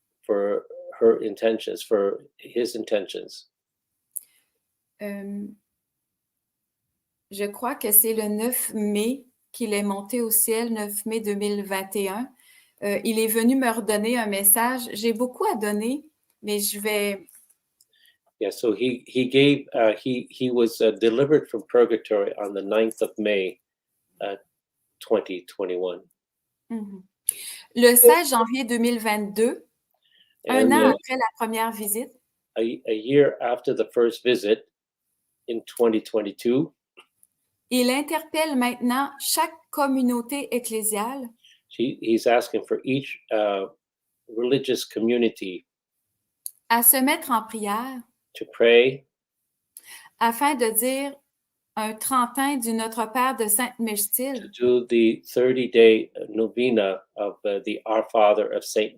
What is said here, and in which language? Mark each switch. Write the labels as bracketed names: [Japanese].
[English] For her intentions, for his intentions. [French] Je crois que c'est le 9 mai qu'il est monté au ciel, 9 mai 2021. Il est venu me redonner un message. J'ai beaucoup à donner, mais je vais... [English] Yeah, so he was delivered from purgatory on the 9th of May, 2021. Mm-hmm. [French] Le 16 janvier 2022, un an après la première visite. [English] A year after the first visit in 2022. [French] Il interpelle maintenant chaque communauté ecclésiale. [English] He's asking for each religious community [French] à se mettre en prière [English] to pray [French] afin de dire un 30 du Notre Père de [English] to [French] Sainte-Mechtilde [English] do the 30-day novena of the Our Father of Saint